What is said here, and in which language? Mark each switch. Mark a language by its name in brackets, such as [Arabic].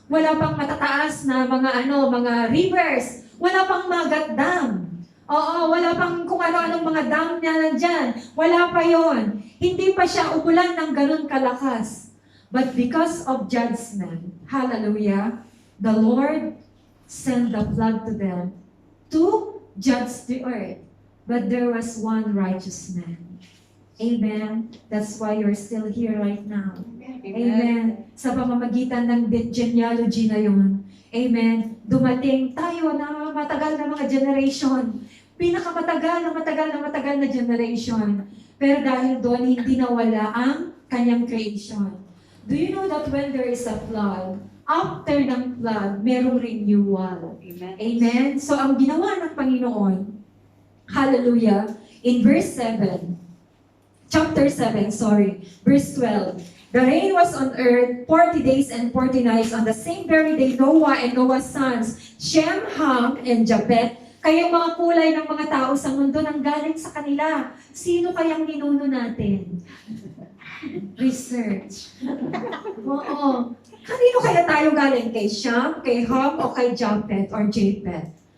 [Filipino] Wala pang matataas na mga rivers. Wala pang Magat Dam. Oo, wala pang kung ano-anong mga dam na nandyan. Wala pa yon. Hindi pa siya umulan ng ganun kalakas. [English] But because of judgment, hallelujah, the Lord sent the flood to them to judge the earth. But there was one righteous man. Amen. That's why you're still here right now. Amen. [Filipino] Sa pamamagitan ng genealogy na yun. Amen. Dumating tayo na matagal na mga generation. Pinakamatagal na generation. Pero dahil doon, hindi nawala ang kanyang creation. [English] Do you know that when there is a flood, [Filipino] after ng flood, merong renewal? [English] Amen. Amen. [Filipino] So ang ginawa ng Panginoon, [English] hallelujah, in verse 7, chapter 7, verse 12, the rain was on earth 40 days and 40 nights. On the same very day, [Filipino] Noah and Noah's sons, Shem, Ham, and Japheth, kayong mga kulay ng mga tao sa mundo nang galing sa kanila. Sino kayang ninuno natin? Research. Oo. Kanino kaya tayo galing? Kay Shem, kay Ham, o kay Japheth or Japheth?